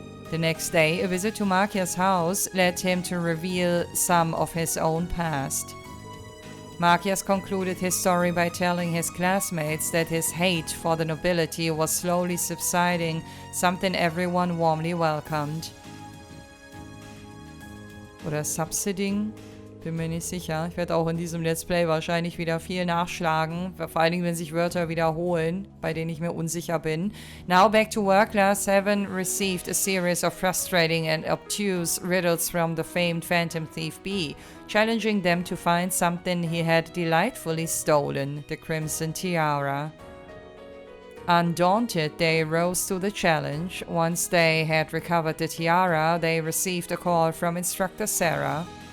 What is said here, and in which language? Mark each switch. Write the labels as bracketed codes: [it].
[en] The next day, a visit to Machias' house led him to reveal some of his own past. Machias concluded his story by telling his classmates that his hate for the nobility was slowly subsiding, something everyone warmly welcomed. [de] Oder subsiding? Bin mir nicht sicher. Ich werde auch in diesem Let's Play wahrscheinlich wieder viel nachschlagen, vor allen Dingen, wenn sich Wörter wiederholen, bei denen ich mir unsicher bin. [en] Now back to work, Class 7 received a series of frustrating and obtuse riddles from the famed Phantom Thief B, challenging them to find something he had delightfully stolen, the Crimson Tiara. Undaunted, they rose to the challenge. Once they had recovered the tiara, they received a call from Instructor Sara.